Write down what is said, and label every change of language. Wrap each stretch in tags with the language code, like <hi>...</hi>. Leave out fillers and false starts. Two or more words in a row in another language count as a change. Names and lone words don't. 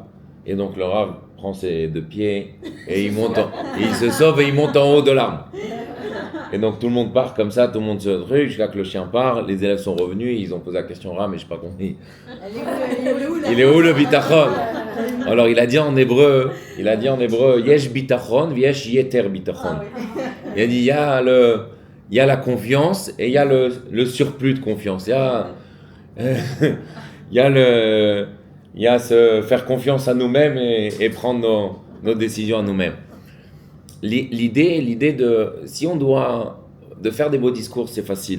<fr>Et donc le Rav prend ses deux pieds et il se sauve et il monte en haut de l'arbre. Et donc tout le monde part comme ça, tout le monde se truc, jusqu'à que le chien part. Les élèves sont revenus, ils ont posé la question au Rav, mais je n'ai pas compris. Il est où le bitachon? Alors il a dit en hébreu,</fr> <he>יש ביטחון יש יתר ביטחון.</he> <fr>Il a dit il y a la confiance et il y a le surplus de confiance. Il y a se faire confiance à nous-mêmes et prendre nos décisions à nous-mêmes. L'idée si on doit de faire des beaux discours, c'est facile.</fr>